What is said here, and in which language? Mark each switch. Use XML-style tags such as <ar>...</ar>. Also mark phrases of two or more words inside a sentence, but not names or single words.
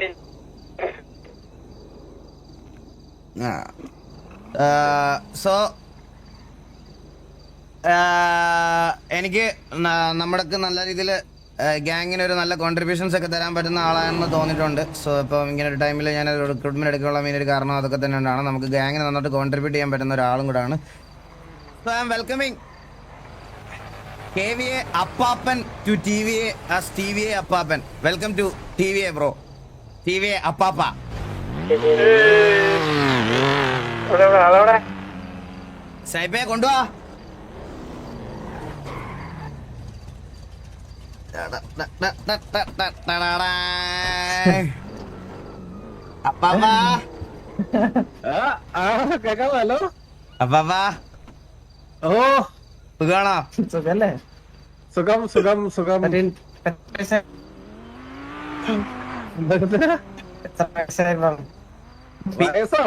<ml>സോ എനിക്ക് നമ്മുടെ നല്ല രീതിയിൽ ഗ്യാങ്ങിന് ഒരു നല്ല കോൺട്രിബ്യൂഷൻസ് ഒക്കെ തരാൻ പറ്റുന്ന ആളാണെന്ന് തോന്നിയിട്ടുണ്ട്. സോ ഇപ്പം ഇങ്ങനെ ഒരു ടൈമിൽ ഞാൻ റിക്രൂട്ട്മെന്റ് എടുക്കാനുള്ള മെയിൻ ഒരു കാരണം അതൊക്കെ തന്നെയാണ്. നമുക്ക് ഗ്യാങ്ങിന് നന്നായിട്ട് കോൺട്രിബ്യൂട്ട് ചെയ്യാൻ പറ്റുന്ന ഒരാളും കൂടാണ്.</ml> <en>so I am welcoming KVA Appapan to TVA as TVA Appapan. Welcome to TVA bro. TVA Appapa.</en> <ml>സായിപ്പേ കൊണ്ടുവാ. Appapa. കേക്കാവോ? ഹലോ Appapa. ഓ, സുഖാണോ? സുഖല്ലേ? സുഖം സുഖം സുഖം. വയസ്സോ?</ml>